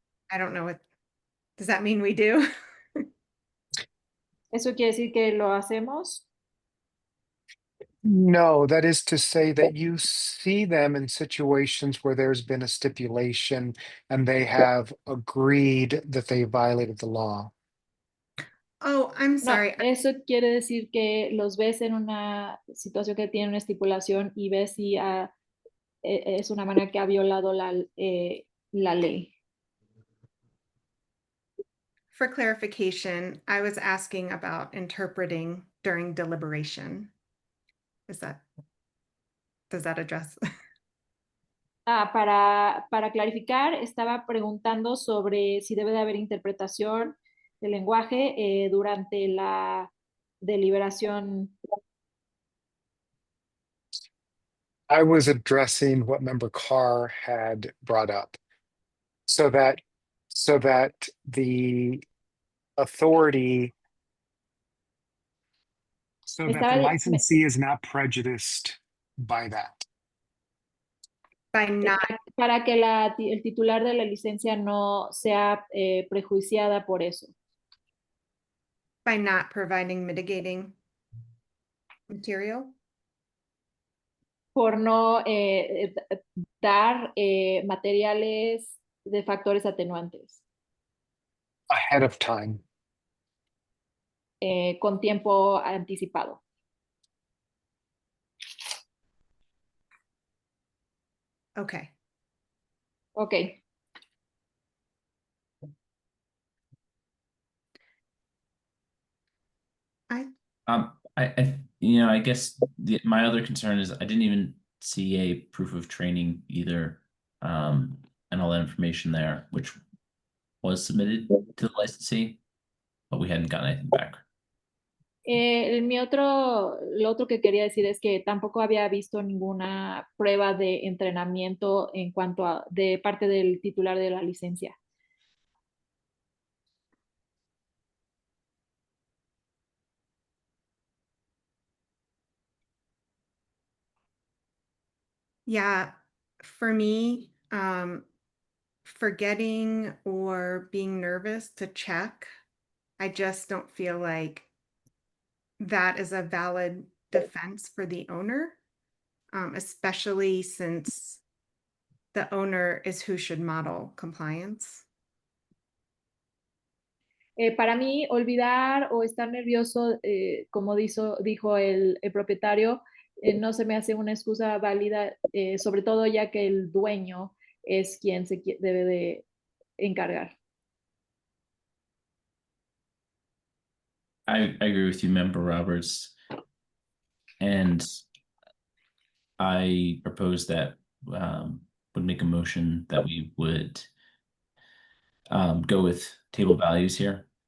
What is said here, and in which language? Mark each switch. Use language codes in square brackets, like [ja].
[en] I don't know what, does that mean we do? [es] ¿Eso quiere decir que lo hacemos? [en] No, that is to say that you see them in situations where there's been a stipulation and they have agreed that they violated the law. Oh, I'm [es] No, [en] sorry. [es] eso quiere decir que los ves en una situación que tiene una estipulación y ves si es una manera que ha violado la ley. [en] For clarification, I was asking about interpreting during deliberation. Does that address? [es] Para clarificar, estaba preguntando sobre si debe de haber interpretación del lenguaje durante la deliberación. [en] I was addressing what Member Carr had brought up. So that the authority, so that the licensee is not prejudiced by that. By not, [es] para que el titular de la licencia no sea prejuiciada por eso. [en] by not providing mitigating material? [es] Por no dar materiales de factores atenuantes [en] Ahead of time. [es] con tiempo anticipado. [en] Okay. [es] Ok. [en] I guess my other concern is I didn't even see a proof of training either, and all that information there, which was submitted to the licensee, but we hadn't gotten anything back. [es] Lo otro que quería decir es que tampoco había visto ninguna prueba de entrenamiento en cuanto a de parte del titular de la licencia. [en] Yeah, for me, forgetting or being nervous to check, I just don't feel like that is a valid defense for the owner, especially since the owner is who should model compliance. [es] Para mí, olvidar o estar nervioso, como dijo el propietario, no se me hace una excusa válida, sobre todo ya que el dueño es quien se debe de encargar. [en] I agree with you, Member Roberts. And I propose that would make a motion that we would go with table values here.